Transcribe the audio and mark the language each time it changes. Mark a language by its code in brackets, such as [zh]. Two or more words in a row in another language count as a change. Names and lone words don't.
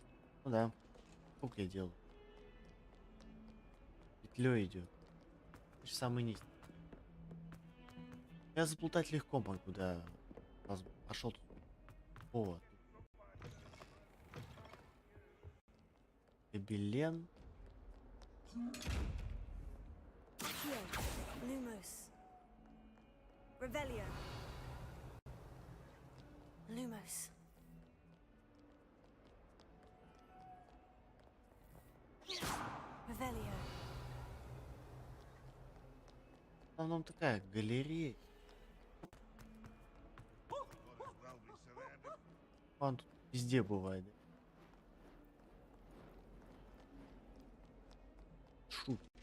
[ru] Ну да, круг я делаю. Петлей идет. Самый низ. Я заплутать легко могу, да. Пошел тут. Вот. Гобелен. Lumos. Revelio. Lumos. Revelio. В основном такая галерея. Он тут везде бывает. Да? Шут.